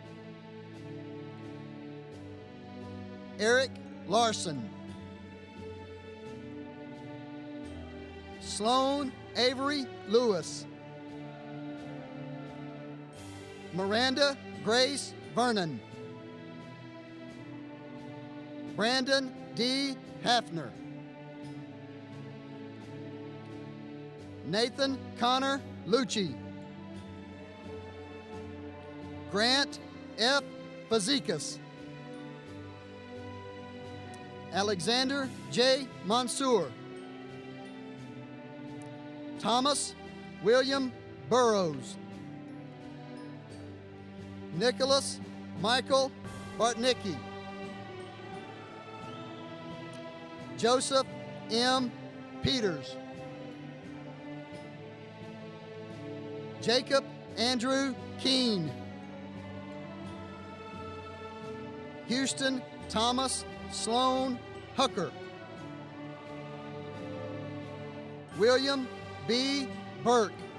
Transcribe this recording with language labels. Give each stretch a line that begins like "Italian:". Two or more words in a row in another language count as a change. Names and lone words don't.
English: Eric Larson. Sloan Avery Lewis. Miranda Grace Vernon. Brandon D. Hafner. Nathan Connor Lucci. Grant F. Fazekas. Alexander J. Mansour. Thomas William Burrows. Nicholas Michael Bartnicki. Joseph M. Peters. Jacob Andrew Keene. Houston Thomas Sloan Hooker. William B. Burke.